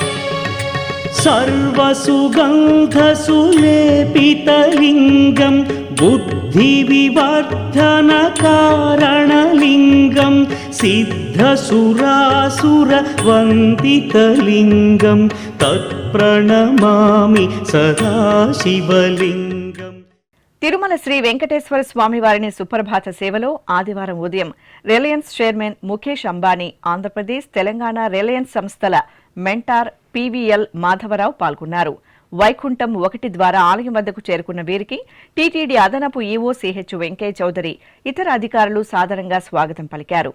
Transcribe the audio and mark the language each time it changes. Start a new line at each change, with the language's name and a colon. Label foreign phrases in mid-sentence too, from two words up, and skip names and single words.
Sanskrit: సర్వసుగంధసులేపితలింగం बुद्धिविवर्धनकारणलिङ्गं सिद्धसुरासुरवन्दितलिङ्गं तत्प्रणमामि सदा शिवलिङ्गम्.
Telugu: తిరుమల శ్రీ వెంకటేశ్వర స్వామి వారిని సుప్రభాత సేవలో ఆదివారం ఉదయం రిలయన్స్ చైర్మన్ ముఖేష్ అంబానీ, ఆంధ్రప్రదేశ్, తెలంగాణ రిలయన్స్ సంస్థల మెంటార్ పివిఎల్ మాధవరావు పాల్గొన్నారు. వైకుంఠం 1 ద్వారా ఆలయం వద్దకు చేరుకున్న వీరికి టీటీడీ అదనపు ఈవో సిహెచ్ వెంకయ్య చౌదరి, ఇతర అధికారులు సాదరంగా స్వాగతం పలికారు.